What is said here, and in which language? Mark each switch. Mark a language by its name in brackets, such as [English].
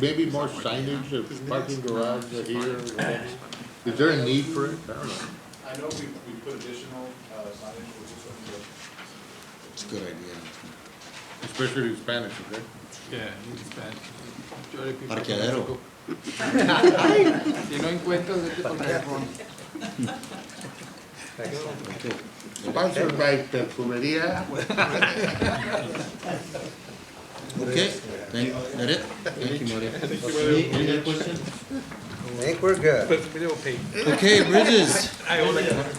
[English] maybe more signage of parking garage here? or whatever? Is there a need for it? I don't know. I know we put additional signage for this one, but It's a good idea. Especially in Spanish, okay? Yeah, it's Spanish. Majority of people [Spanish] Parqueadero. Si no encuentras, vete por teléfono. [English] Okay. Sponsored by Perfumeria. Okay, that it? Thank you, Maria. Any other questions? I think we're good. But we don't pay. Okay, Bridges. I owe like